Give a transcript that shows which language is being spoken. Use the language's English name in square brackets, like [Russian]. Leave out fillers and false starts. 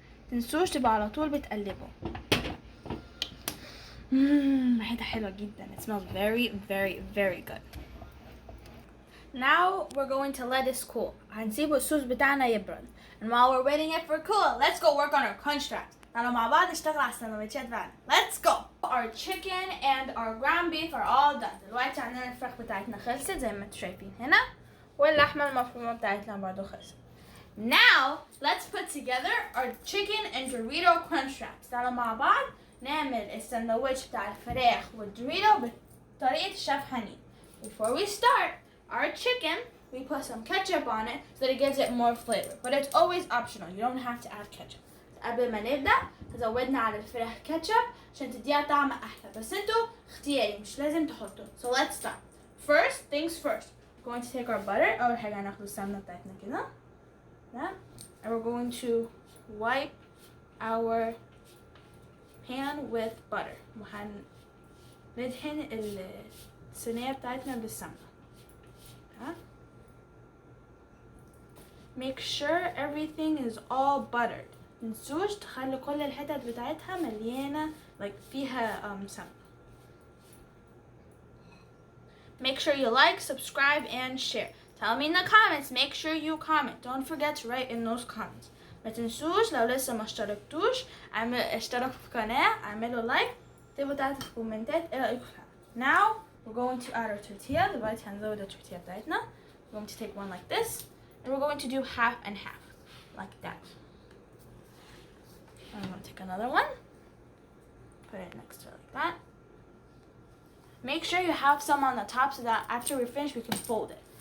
[Arabic] تنسوش تبقى على طول بتقلبوا. ريحتها حلوة جدا. [English] It smells very, very, very good. Now we're going to let this cool. [Arabic] هنسيب الصوص بتاعنا يبرد. [English] And while we're waiting it for cool, let's go work on our crunch wraps. [Arabic] تعالوا مع بعض نشتغل على السندوتشات بتاعنا. [English] Let's go! Our chicken and our ground beef are all done. [Arabic] دلوقتي عندنا الفراخ بتاعتنا خلصت زي ما انتوا شايفين هنا. واللحمة المفرومة بتاعتنا برضو خلصت. [English] Now let's put together our chicken and Dorito crunch wraps. [Arabic] تعالوا مع بعض نعمل السندوتش بتاع الفراخ والدوريتو بطريقة الشيف هني. [English] Before we start, our chicken, we put some ketchup on it so that it gives it more flavor. But it's always optional. You don't have to add ketchup. [Arabic] قبل ما نبدأ زودنا على الفراخ كاتشب عشان تديها طعم أحلى، بس انتوا اختياري مش لازم تحطوا. [English] So let's start. First things first. We're going to take our butter. [Arabic] أول حاجة هناخد السمنة بتاعتنا كده. [English] And we're going to wipe our pan with butter. [Arabic] وهندهن الصينية بتاعتنا بالسمنة. [English] Make sure everything is all buttered. [Arabic] متنسوش تخلوا كل الحتت بتاعتها مليانة فيها سمنة. [English] Make sure you like, subscribe, and share. Tell me in the comments. Make sure you comment. Don't forget to write in those comments. [Arabic] ما تنسوش لو لسه ما اشتركتوش اشتركوا في القناة، اعملوا لايك، اكتبوا تحت في الكومنتات ايه رأيكم فيها. Now [English] we're going to add our tortilla. [Arabic] دلوقتي هنزود التورتيلا بتاعتنا. [English] We're going to take one like this, and we're going to do half and half, like that. And I'm going to take another one, put it next to it like that. Make sure you have some on the top so that after we finish we can fold it.